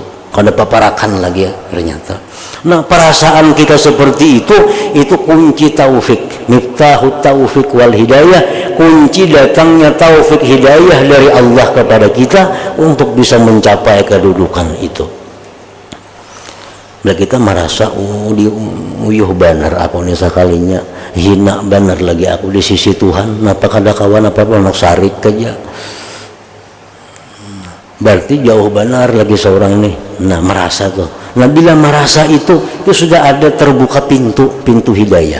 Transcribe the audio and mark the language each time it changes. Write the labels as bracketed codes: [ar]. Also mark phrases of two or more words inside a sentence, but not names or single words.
[id] Kada paparakan lagi ya ternyata. Nah, perasaan kita seperti itu kunci taufik. [ar] مفتاح التوفيق والهداية, [id] kunci datangnya taufik hidayah dari Allah kepada kita untuk bisa mencapai kedudukan itu. [bjn] Bila kita merasa uyuh benar aku nih sekalinya, hina benar lagi aku di sisi Tuhan, napa kada kawan apa anak sarik aja. Berarti jauh benar lagi seorang nih. Nah, merasa tuh. [id] Nah, bila merasa itu sudah ada terbuka pintu hidayah.